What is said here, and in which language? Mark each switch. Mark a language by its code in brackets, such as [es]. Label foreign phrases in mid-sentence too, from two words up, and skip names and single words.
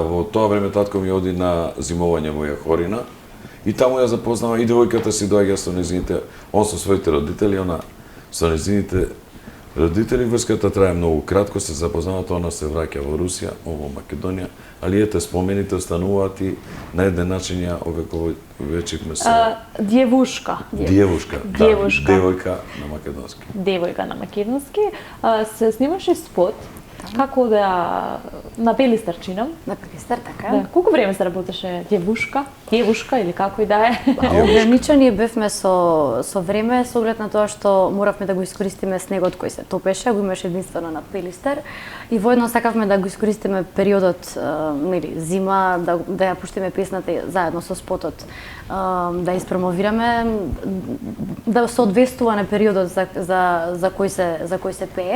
[mk] Во тоа време татко ми оди на зимовање во Јахорина и таму ја запознава и девојката си доаѓа со нејзините, он со своите родители, она со нејзините родители. Врската трае многу кратко, се запознаваат, она се враќа во Русија, во Македонија, али ете спомените остануваат и на еден начин ја овековечивме се. Дјевушка. Девушка, да, Девушка. девојка на македонски. Девојка на македонски. Се снимаше спот како да на Пелистарчинам. На Пелистар, така. Да. Колку време се работеше Дјевушка или како и да е? Ограничени бевме со време, со оглед на тоа што моравме да го искористиме снегот кој се топеше, го имаше единствено на Пелистар и воедно сакавме да го искористиме периодот нели зима, да ја пуштиме песната заедно со спотот, да испромовираме, да се одвестува на периодот за кој се пее.